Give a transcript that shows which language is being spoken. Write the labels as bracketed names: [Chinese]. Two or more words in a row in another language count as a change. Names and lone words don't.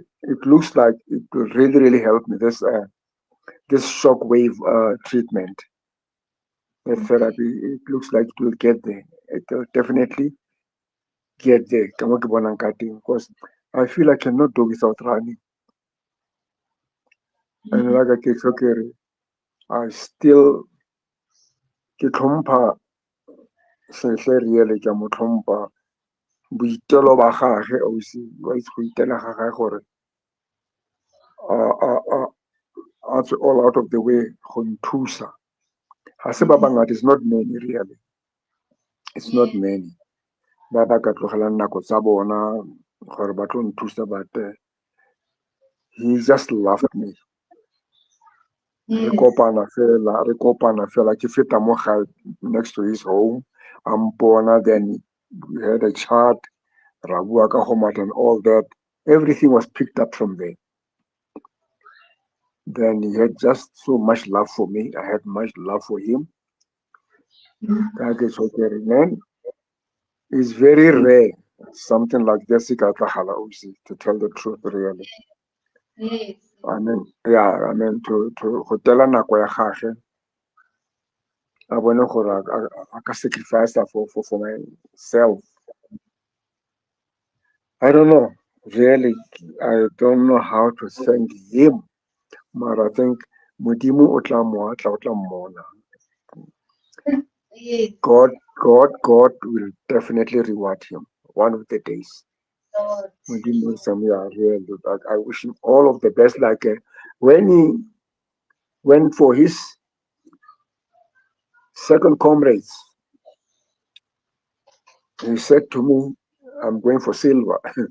[English] It looks like it will really, really help me. This shockwave treatment, the therapy. It looks like it will get there. It will definitely get there. Because I feel I cannot do without running. And like I said, okay, I still [Tswana] ke tlhompha sehle really ke mo tlhompha boitelo ba gage ausi wa itse go itela ga gage gore a tswe [English] all out of the way [Tswana] go nthusa ga se ba bangata, [English] it's not many really, it's not many [Tswana] ba ba ka tlogelang nako tsa bona gore ba tlo nthusa, [English] but he just loved me. [Tswana] Re kopana fela ke feta mo gae [English] next to his home [Tswana] a mpona, [English] then we had a chat, [Tswana] ra bua ka go matha [English] and all that. Everything was picked up from there. Then he had just so much love for me. I had much love for him. That is okay, man. It's very rare. Something like this, to tell the truth, really. Yes. I mean, yeah, I mean, to [Tswana] go tela nako ya gage, a bone gore a ka [English] sacrifice for myself. I don't know. Really, I don't know how to thank him. But I think [Tswana] Modimo o tla mmona. [English] Yes. God will definitely reward him one of the days. Lord. Modimo is really. I wish him all of the best. Like when he went for his second comrades, he said to me, "I'm going for silver."